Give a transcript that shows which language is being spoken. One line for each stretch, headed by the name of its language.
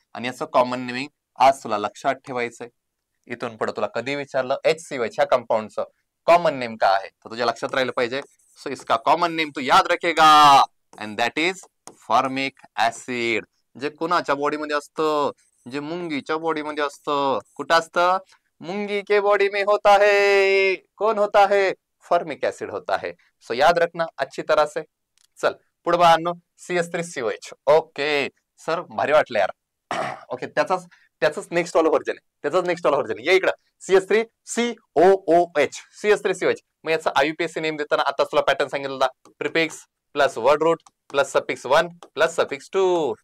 Marathi: आणि याचं common naming आज तुला लक्षात ठेवायचंय. इथून पुढे तुला कधी विचारलं HCOH ह्या कंपाऊंडचं कॉमन नेम काय आहे तर तुझ्या लक्षात राहिलं पाहिजे.
Hindi: सो इसका कॉमन नेम तू याद रखेगा
English: And that is formic acid.
Marathi: जे कुणाच्या बॉडीमध्ये असतं? जे मुंगीच्या बॉडीमध्ये असतं. कुठं असतं?
Hindi: मुंगी के बॉडी में होता है. कौन होता है? फॉर्मिक ऍसिड होता है. सो याद रखना अच्छी तरह से.
Marathi: चल पुढे बाळांनो CH3COH. ओके सर भारी वाटलं यार. ओके त्याच नेक्स्ट वाला व्हर्जन आहे, त्याच नेक्स्ट वाला व्हर्जन आहे. या इकडं CH3COOH. CH3COH. मग याचा IUPAC नेम देताना आता तुला पॅटर्न सांगितलं prefix plus word route plus suffix 1 plus suffix 2.